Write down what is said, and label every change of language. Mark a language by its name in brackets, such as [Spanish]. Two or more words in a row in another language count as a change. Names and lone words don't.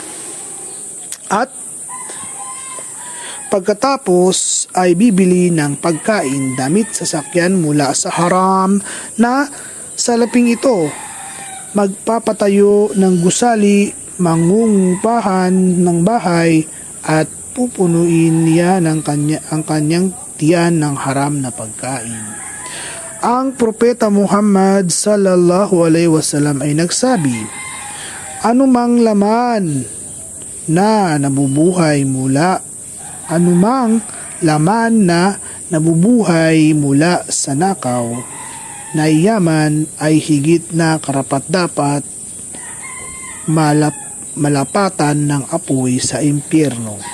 [Filipino] At pagkatapos ay bibili ng pagkain, damit, sasakyan mula sa haram na salaping ito, magpapatayo ng gusali, mangungupahan ng bahay at pupunuin niya ang kanyang tiyan ng haram na pagkain. Ang propeta Muhammad [Arabic] صلى الله عليه وسلم [Filipino] ay nagsabi, anumang laman na nabubuhay mula sa nakaw na yaman ay higit na karapat-dapat malapatan ng apoy sa impyerno.